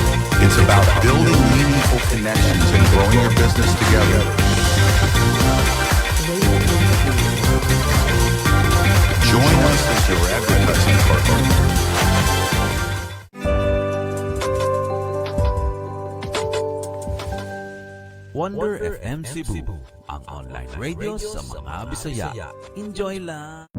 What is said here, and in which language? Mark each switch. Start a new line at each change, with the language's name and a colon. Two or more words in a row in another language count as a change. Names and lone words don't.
English: It's about building meaningful connections and growing your business together. Join us as your advertising partner.
Cebuano: Wonder FM Cebu, ang
English: online radio
Cebuano: sa mga Bisaya. Enjoy lang!